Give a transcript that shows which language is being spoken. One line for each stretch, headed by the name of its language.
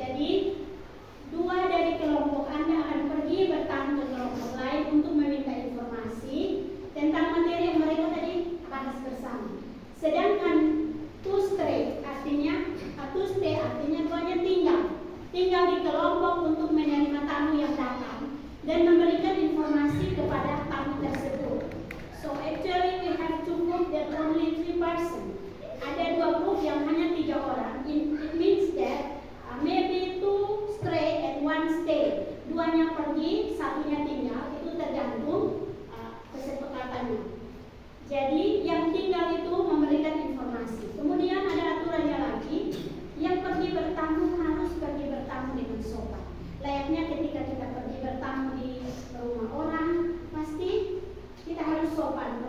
Indonesian: Jadi 2 dari kelompok Anda akan pergi bertamu ke kelompok lain untuk meminta informasi tentang materi yang mereka tadi bahas bersama. Sedangkan to stray artinya duanya tinggal di kelompok untuk menerima tamu yang datang dan memberikan informasi kepada tamu tersebut.
English: So actually we have 2 group that only 3 person.
Indonesian: Ada 2 grup yang hanya 3 orang.
English: It means that maybe 2 stray and 1 stay.
Indonesian: 2-nya pergi, 1-nya tinggal. Itu tergantung kesepakatannya. Jadi yang tinggal itu memberikan informasi. Kemudian ada aturannya lagi. Yang pergi bertamu harus pergi bertamu dengan sopan. Layaknya ketika kita pergi bertamu di rumah orang, pasti kita harus sopan.